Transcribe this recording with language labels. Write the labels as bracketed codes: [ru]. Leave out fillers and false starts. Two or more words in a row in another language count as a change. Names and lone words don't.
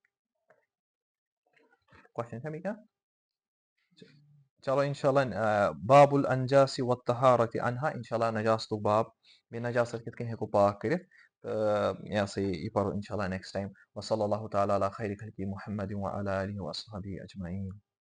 [ks] کوسچن چھا بیٚیہِ کانٛہہ چلو [ar] اِنشاء اللہ باب الانجاس والطہارۃ عنہا اِنشاء اللہ [ks] نجاستُک باب بیٚیہِ نجاست کِتھ کٔنۍ ہٮ۪کو پاک کٔرِتھ تہٕ یہِ ہسا یہِ پَرو [ar] اِنشاء اللہ [en] next time [ar] وصلی اللہ تعالیٰ علی خیر خلقی محمد وعلی آلہ وصحبہ اجمعین